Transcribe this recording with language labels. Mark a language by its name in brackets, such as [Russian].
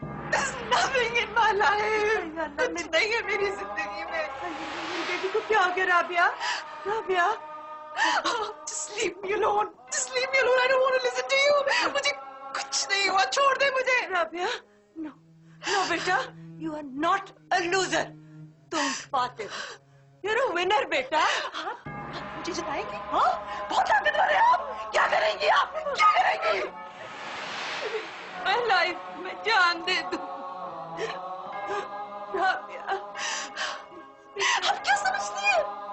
[English] There's nothing in my life. [Hindi] कुछ नहीं है मेरी जिंदगी में। मेरी बेटी को क्या हो गया Rabia? [English] Rabia, just leave me alone. Just leave me alone. I don't want to listen to you. [Hindi] मुझे कुछ नहीं हुआ, छोड़ दे मुझे। [English] Rabia, no, no बेटा, you are not a loser. [Hindi] तुम [English] Fatih, you're a winner बेटा। [Hindi] हाँ, मुझे जिताएंगी? हाँ, बहुत ताकतवर है आप। क्या करेंगी आप? क्या करेंगी? मैं लाइफ में जान दे दूं। राबिया, आप क्या समझती हैं?